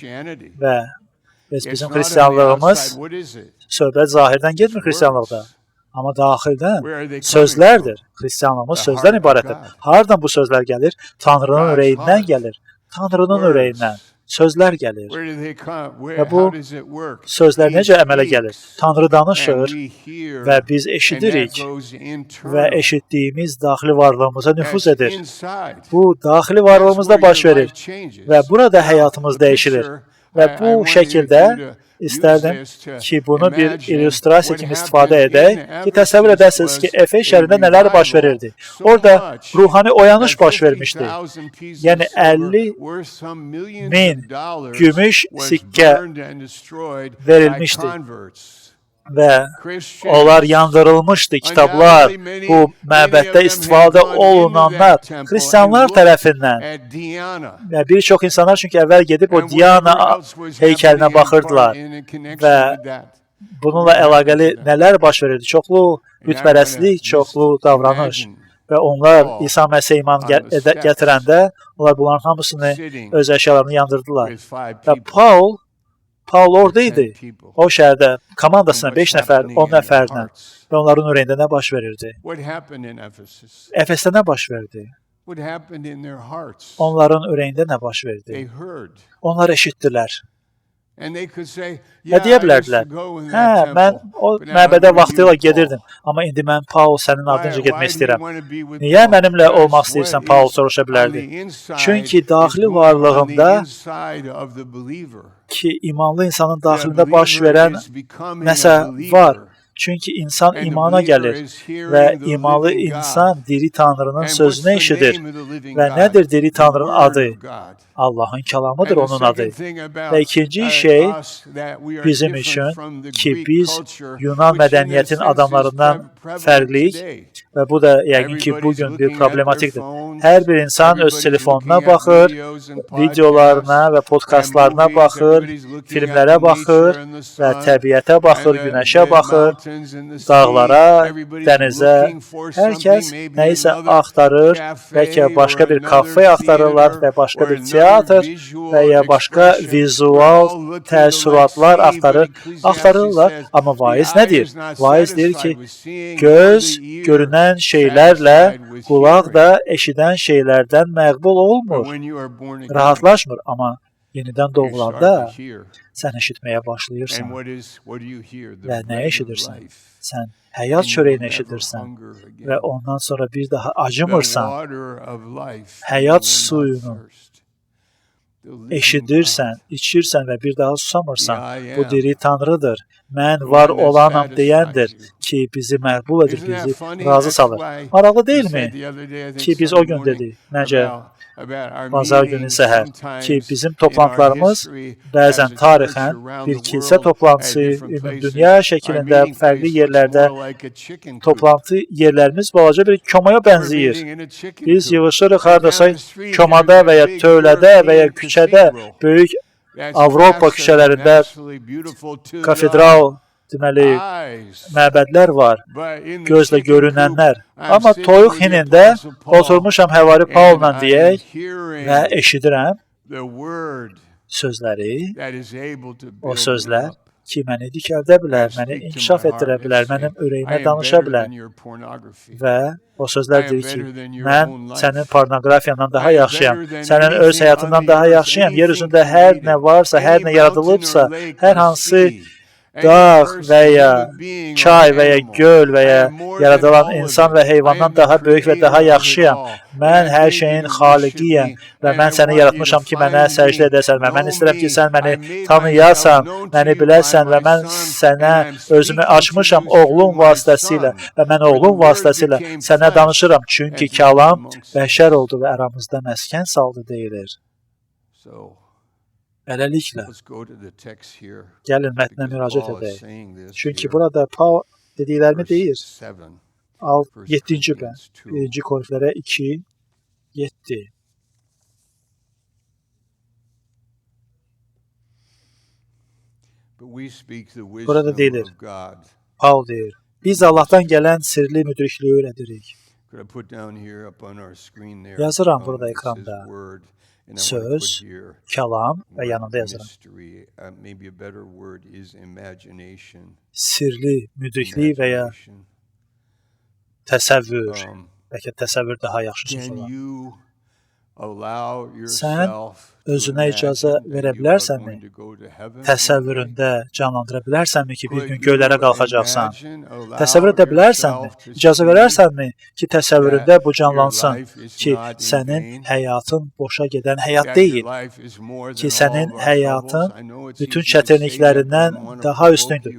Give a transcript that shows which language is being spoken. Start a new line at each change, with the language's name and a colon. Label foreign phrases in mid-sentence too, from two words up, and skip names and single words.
Azerbaijani: Və bizim xristianlığımız söhbət zahirdən getmir xristianlıqda. Amma daxildən sözlərdir. Xristianlığımız sözdən ibarətdir. Hardan bu sözlər gəlir? Tanrının ürəyindən gəlir. Tanrının ürəyindən. sözlər gəlir.
English: Where do they come?
Azerbaijani: Və bu
English: How does it work?
Azerbaijani: sözlər
English: He
Azerbaijani: necə əmələ gəlir?
English: speaks,
Azerbaijani: Tanrı danışır
English: and we hear,
Azerbaijani: və biz
English: and that
Azerbaijani: eşidirik
English: goes
Azerbaijani: və
English: internal.
Azerbaijani: eşitdiyimiz daxili varlığımıza nüfuz
English: That's
Azerbaijani: edir.
English: inside.
Azerbaijani: Bu daxili
English: That's
Azerbaijani: varlığımızda
English: where
Azerbaijani: baş
English: your
Azerbaijani: verir
English: life changes.
Azerbaijani: və burada
English: Now,
Azerbaijani: həyatımız
English: the
Azerbaijani: dəyişilir.
English: picture,
Azerbaijani: Və
English: I
Azerbaijani: bu
English: wanted
Azerbaijani: şəkildə
English: you to
Azerbaijani: istərdim
English: use this to
Azerbaijani: ki, bunu bir
English: imagine
Azerbaijani: illüstrasiya
English: what
Azerbaijani: kimi istifadə
English: happened
Azerbaijani: edək
English: in
Azerbaijani: ki, təsəvvür
English: Ephesus
Azerbaijani: edəsiniz ki,
English: was
Azerbaijani: Efes
English: a
Azerbaijani: şəhərində nələr baş
English: revival
Azerbaijani: verirdi.
English: so
Azerbaijani: Orada
English: much
Azerbaijani: ruhani oyanış
English: that
Azerbaijani: baş vermişdi.
English: 50,000 pieces
Azerbaijani: Yəni
English: of silver
Azerbaijani: 50
English: worth some millions
Azerbaijani: min
English: of dollars
Azerbaijani: gümüş
English: was
Azerbaijani: sikkə
English: burned and destroyed by
Azerbaijani: verilmişdi.
English: converts.
Azerbaijani: Və
English: Christians,
Azerbaijani: onlar yandırılmışdı. Kitablar, bu məbəddə istifadə olunanlar xristianlar tərəfindən
English: at Diana,
Azerbaijani: və bir çox insanlar çünki əvvəl gedib o
English: and
Azerbaijani: Diana
English: whatever else was
Azerbaijani: heykəlinə
English: happening
Azerbaijani: baxırdılar.
English: in connection
Azerbaijani: Və
English: with that.
Azerbaijani: bununla əlaqəli nələr baş verirdi? Çoxlu bütpərəstlik, çoxlu davranış və onlar İsa Məsihə iman gətirəndə onlar bunların hamısını öz əşyalarını yandırdılar.
English: With five
Azerbaijani: Və
English: people,
Azerbaijani: Paul orada idi.
English: 10 people.
Azerbaijani: O şəhərdə komandasına
English: And
Azerbaijani: 5
English: what's
Azerbaijani: nəfər,
English: happening
Azerbaijani: 10
English: in their
Azerbaijani: nəfərlə
English: hearts.
Azerbaijani: və onların ürəyində nə baş verirdi?
English: What happened in Ephesus?
Azerbaijani: Efesdə nə baş verdi?
English: What happened in their hearts?
Azerbaijani: Onların ürəyində nə baş
English: They
Azerbaijani: verdi?
English: heard.
Azerbaijani: Onlar eşitdilər.
English: And they could say,
Azerbaijani: Və
English: yeah,
Azerbaijani: deyə
English: I used
Azerbaijani: bilərdilər,
English: to go in
Azerbaijani: hə,
English: that
Azerbaijani: mən
English: temple.
Azerbaijani: o
English: but now
Azerbaijani: məbədə
English: I'm with
Azerbaijani: vaxtilə
English: you, Paul."
Azerbaijani: gedirdim, amma indi mən Paul sənin ardınca getmək
English: Why do you
Azerbaijani: istəyirəm.
English: wanna be with
Azerbaijani: Niyə
English: Paul?
Azerbaijani: mənimlə
English: Because
Azerbaijani: olmaq
English: what
Azerbaijani: istəyirsən,
English: is
Azerbaijani: Paul soruşa
English: on
Azerbaijani: bilərdi.
English: the inside
Azerbaijani: Çünki
English: is
Azerbaijani: daxili
English: going on
Azerbaijani: varlığında
English: the inside of the believer.
Azerbaijani: ki, imanlı insanın
English: The
Azerbaijani: daxilində baş
English: believer
Azerbaijani: verən
English: is becoming a
Azerbaijani: nəsə
English: believer.
Azerbaijani: var. Çünki insan
English: And the
Azerbaijani: imana
English: believer
Azerbaijani: gəlir
English: is hearing
Azerbaijani: və
English: the
Azerbaijani: imanlı
English: living
Azerbaijani: insan
English: God.
Azerbaijani: diri Tanrının
English: And what's
Azerbaijani: sözünü
English: the
Azerbaijani: eşidir.
English: name of the living
Azerbaijani: Və
English: God?
Azerbaijani: nədir diri
English: The
Azerbaijani: Tanrının
English: Word
Azerbaijani: adı?
English: of God.
Azerbaijani: Allahın kəlamıdır
English: And the
Azerbaijani: onun adı.
English: second thing about,
Azerbaijani: Və ikinci şey
English: us, that we are
Azerbaijani: bizim
English: different
Azerbaijani: üçün
English: from the
Azerbaijani: ki,
English: Greek
Azerbaijani: biz
English: culture,
Azerbaijani: Yunan
English: which in a
Azerbaijani: mədəniyyətin
English: sense is
Azerbaijani: adamlarından
English: prevalent
Azerbaijani: fərqliyik
English: today.
Azerbaijani: və bu da yəqin ki, bugün
English: Everybody's
Azerbaijani: bir
English: looking at their
Azerbaijani: problematikdir.
English: phones,
Azerbaijani: Hər bir insan öz
English: everybody's
Azerbaijani: telefonuna
English: looking at
Azerbaijani: baxır,
English: videos and
Azerbaijani: videolarına və
English: podcasts
Azerbaijani: podkastlarına
English: and movies,
Azerbaijani: baxır,
English: everybody's looking at
Azerbaijani: filmlərə
English: the
Azerbaijani: baxır
English: nature and the
Azerbaijani: və
English: sun
Azerbaijani: təbiətə baxır,
English: and the
Azerbaijani: günəşə baxır,
English: mountains and the sea.
Azerbaijani: dağlara,
English: Everybody's
Azerbaijani: dənizə.
English: looking for
Azerbaijani: Hər kəs
English: something, maybe
Azerbaijani: nəyisə
English: another
Azerbaijani: axtarır,
English: cafe
Azerbaijani: bəlkə başqa
English: or
Azerbaijani: bir
English: another
Azerbaijani: kafe axtarırlar
English: theater
Azerbaijani: və başqa
English: or
Azerbaijani: bir
English: another
Azerbaijani: teatr
English: visual
Azerbaijani: və ya başqa
English: expression. We're
Azerbaijani: vizual
English: all looking to
Azerbaijani: təəssüratlar
English: like see, but
Azerbaijani: axtarırlar.
English: Ecclesiastes says,
Azerbaijani: Amma
English: "The
Azerbaijani: vaiz
English: eye
Azerbaijani: nədir?
English: is not
Azerbaijani: Vaiz deyir ki,
English: satisfied with seeing,
Azerbaijani: göz
English: nor the ear
Azerbaijani: görünən şeylərlə,
English: satisfied with
Azerbaijani: qulaq
English: hearing."
Azerbaijani: da eşidən şeylərdən məqbul
English: But
Azerbaijani: olmur,
English: when you are born again,
Azerbaijani: rahatlaşmır. Amma yenidən
English: you start
Azerbaijani: doğulanda
English: to hear.
Azerbaijani: sən eşitməyə
English: And
Azerbaijani: başlayırsan
English: what do you hear? The
Azerbaijani: və nə
English: bread of
Azerbaijani: eşidirsən?
English: life.
Azerbaijani: Sən
English: And
Azerbaijani: həyat
English: you will
Azerbaijani: çörəyini
English: never
Azerbaijani: eşidirsən
English: hunger again.
Azerbaijani: və ondan sonra bir daha
English: The
Azerbaijani: acımırsan,
English: water of life,
Azerbaijani: həyat
English: you will not
Azerbaijani: suyunu
English: thirst. The living
Azerbaijani: eşidirsən,
English: God.
Azerbaijani: içirsən və bir daha susamırsan.
English: The I
Azerbaijani: Bu
English: am.
Azerbaijani: diri Tanrıdır. Mən
English: The
Azerbaijani: var
English: one that
Azerbaijani: olanam
English: satisfies
Azerbaijani: deyəndir
English: you.
Azerbaijani: ki, bizi məqbul edir,
English: Isn't that
Azerbaijani: bizi
English: funny?
Azerbaijani: razı
English: That's
Azerbaijani: salır.
English: why
Azerbaijani: Maraqlı
English: we
Azerbaijani: deyilmi
English: said the other day, I think
Azerbaijani: ki, biz o
English: Sunday
Azerbaijani: gün
English: morning,
Azerbaijani: dedik, necə
English: about our
Azerbaijani: bazar günü
English: meetings
Azerbaijani: səhər
English: sometimes
Azerbaijani: ki, bizim
English: in our
Azerbaijani: toplantılarımız
English: history
Azerbaijani: bəzən
English: as a church
Azerbaijani: tarixən
English: around
Azerbaijani: bir
English: the
Azerbaijani: kilsə
English: world
Azerbaijani: toplantısı,
English: at different places.
Azerbaijani: ümumdünya
English: Our
Azerbaijani: şəklində
English: meeting
Azerbaijani: fərqli
English: place
Azerbaijani: yerlərdə
English: looks more like a chicken coop.
Azerbaijani: toplantı yerlərimiz balaca bir komaya
English: We're
Azerbaijani: bənzəyir.
English: meeting in a chicken
Azerbaijani: Biz
English: coop.
Azerbaijani: yığışırıq
English: And
Azerbaijani: hardasa
English: down the street
Azerbaijani: komada
English: there's
Azerbaijani: və ya
English: that big
Azerbaijani: tövlədə və ya
English: European
Azerbaijani: küçədə
English: cathedral.
Azerbaijani: böyük
English: That's
Azerbaijani: Avropa
English: massive and
Azerbaijani: küçələrində
English: absolutely beautiful to the
Azerbaijani: kafedral deməli
English: eyes.
Azerbaijani: məbədlər var,
English: But in the
Azerbaijani: gözlə
English: chicken
Azerbaijani: görünənlər.
English: coop, I'm
Azerbaijani: Amma
English: sitting
Azerbaijani: toyuq
English: with the
Azerbaijani: hinində
English: Apostle Paul,
Azerbaijani: oturmuşam həvari
English: and
Azerbaijani: Paulla
English: I am
Azerbaijani: deyək
English: hearing
Azerbaijani: və eşidirəm
English: the word
Azerbaijani: sözləri,
English: that is able to
Azerbaijani: o
English: build me
Azerbaijani: sözlər
English: up.
Azerbaijani: ki, məni dikəldə bilər,
English: and
Azerbaijani: məni
English: speak to
Azerbaijani: inkişaf
English: my
Azerbaijani: etdirə
English: heart
Azerbaijani: bilər,
English: and say,
Azerbaijani: mənim
English: I
Azerbaijani: ürəyimə
English: am
Azerbaijani: danışa
English: better
Azerbaijani: bilər
English: than your pornography.
Azerbaijani: və o
English: I
Azerbaijani: sözlər
English: am
Azerbaijani: deyir ki,
English: better than your
Azerbaijani: mən
English: own life.
Azerbaijani: sənin pornoqrafiyandan daha
English: I am
Azerbaijani: yaxşıyam,
English: better than
Azerbaijani: sənin öz
English: anything on
Azerbaijani: həyatından
English: the
Azerbaijani: daha
English: earth,
Azerbaijani: yaxşıyam, yer
English: anything
Azerbaijani: üzündə hər nə
English: created,
Azerbaijani: varsa, hər
English: any
Azerbaijani: nə
English: mountain
Azerbaijani: yaradılıbsa,
English: or lake
Azerbaijani: hər
English: or
Azerbaijani: hansı
English: sea, any
Azerbaijani: dağ
English: person,
Azerbaijani: və ya
English: human being or
Azerbaijani: çay və ya
English: animal.
Azerbaijani: göl və
English: I
Azerbaijani: ya
English: am more than
Azerbaijani: yaradılan
English: all of
Azerbaijani: insan
English: it.
Azerbaijani: və
English: I
Azerbaijani: heyvandan
English: am the
Azerbaijani: daha böyük və daha
English: creator of it
Azerbaijani: yaxşıyam.
English: all.
Azerbaijani: Mən
English: And I
Azerbaijani: hər
English: made you
Azerbaijani: şeyin
English: to
Azerbaijani: xaliqiyəm
English: worship
Azerbaijani: və
English: me,
Azerbaijani: mən
English: and I
Azerbaijani: səni
English: want you
Azerbaijani: yaratmışam
English: to
Azerbaijani: ki, mənə
English: find
Azerbaijani: səcdə
English: me,
Azerbaijani: edəsən və mən
English: know
Azerbaijani: istəyirəm ki,
English: me.
Azerbaijani: sən məni
English: I made
Azerbaijani: tanıyasan,
English: myself known to
Azerbaijani: məni
English: you by
Azerbaijani: biləsən və
English: my
Azerbaijani: mən
English: Son,
Azerbaijani: sənə
English: and I'm
Azerbaijani: özümü
English: speaking to
Azerbaijani: açmışam
English: you through
Azerbaijani: oğlum
English: my
Azerbaijani: vasitəsilə
English: Son.
Azerbaijani: və mən
English: For the
Azerbaijani: oğlum
English: Word
Azerbaijani: vasitəsilə
English: became
Azerbaijani: sənə
English: flesh
Azerbaijani: danışıram. Çünki
English: and dwelt
Azerbaijani: kəlam
English: amongst us.
Azerbaijani: bəşər oldu və aramızda məskən saldı deyilir.
English: So
Azerbaijani: Beləliklə,
English: let's go to the text here.
Azerbaijani: gəlin mətnə
English: Because
Azerbaijani: müraciət
English: Paul is
Azerbaijani: edək.
English: saying this
Azerbaijani: Çünki
English: here,
Azerbaijani: burada Paul dediklərini
English: verse
Azerbaijani: deyir.
English: 7.
Azerbaijani: 7-ci bənd, 1-ci Korinflərə 2, 7.
English: But we speak the
Azerbaijani: Burada
English: wisdom
Azerbaijani: deyilir.
English: of God.
Azerbaijani: Paul deyir, biz Allahdan gələn sirli müdrikliyi öyrədirik.
English: Could I put down here up on our screen there?
Azerbaijani: Yazıram burada
English: it says
Azerbaijani: ekranda.
English: word, and I want to put
Azerbaijani: Söz,
English: here
Azerbaijani: kəlam və
English: word
Azerbaijani: yanında yazıram.
English: mystery. Maybe a better word is imagination.
Azerbaijani: Sirli müdriklik və ya
English: Imagination.
Azerbaijani: təsəvvür. Bəlkə təsəvvür daha yaxşı söz
English: Can
Azerbaijani: olar.
English: you allow
Azerbaijani: Sən
English: yourself
Azerbaijani: özünə icazə verə bilərsənmi? Təsəvvüründə canlandıra bilərsənmi ki, bir gün göylərə qalxacaqsan? Təsəvvür edə bilərsənmi? İcazə verərsənmi ki, təsəvvüründə bu canlansın ki, sənin həyatın boşa gedən həyat deyil, ki, sənin həyatın bütün çətinliklərindən daha üstündür.